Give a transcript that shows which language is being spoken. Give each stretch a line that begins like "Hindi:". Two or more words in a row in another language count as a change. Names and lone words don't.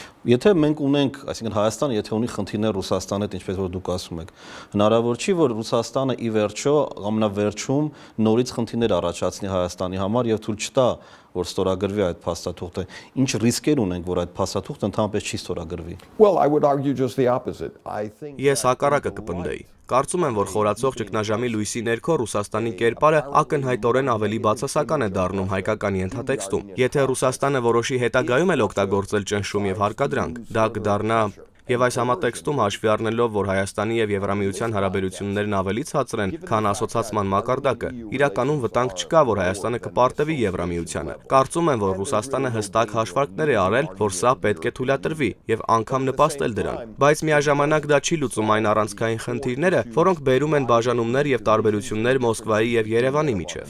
Armenian: Եթե մենք ունենք, այսինքն Հայաստանը, եթե ունի խնդիրներ Ռուսաստանի հետ, ինչպես որ դուք ասում եք, հնարավոր չի, որ Ռուսաստանը ի վերջո ամենավերջում նորից խնդիրներ առաջացնի Հայաստանի համար եւ թույլ չտա, որ ստորագրվի այդ փաստաթուղթը։ Ինչ ռիսկեր ունենք, որ այդ փաստաթուղթը ընդհանրապես չի ստորագրվի։
English: Well, I would argue just the opposite. I think
Armenian: Ես հակառակը կպնդեի։ Կարծում եմ, որ խորացող ճգնաժամի լույսի ներքո Ռուսաստանի կերպարը ակնհայտորեն ավելի բացասական է դառնում հայկական ենթատեքստում։ Եթե Ռուսաստանը որոշի հետագայում էլ օգտագործել ճնշում եւ հարկադրանք, դա կդառնա Եվ այս համատեքստում հաշվի առնելով, որ Հայաստանի եւ Եվրամիության հարաբերություններն ավելի ցածր են, քան ասոցացման մակարդակը, իրականում վտանգ չկա, որ Հայաստանը կպարտվի Եվրամիությանը։ Կարծում եմ, որ Ռուսաստանը հստակ հաշվարկներ է արել, որ սա պետք է թույլատրվի եւ անգամ նպաստել դրան։ Բայց միաժամանակ դա չի լուծում այն առանցքային խնդիրները, որոնք բերում են բաժանումներ եւ տարբերություններ Մոսկվայի եւ Երևանի միջեւ։